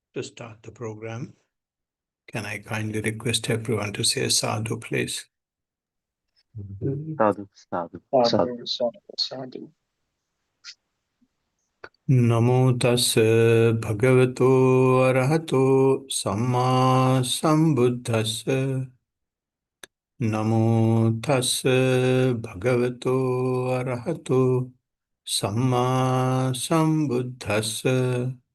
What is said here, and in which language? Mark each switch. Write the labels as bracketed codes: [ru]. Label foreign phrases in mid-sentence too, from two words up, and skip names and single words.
[en] to start the program. Can I kindly request everyone to say sadhu, please? [pi] Sadhu, sadhu, sadhu. Sadhu. Namo tassa bhagavato arahato samma sambuddhassa. Namo tassa bhagavato arahato samma sambuddhassa.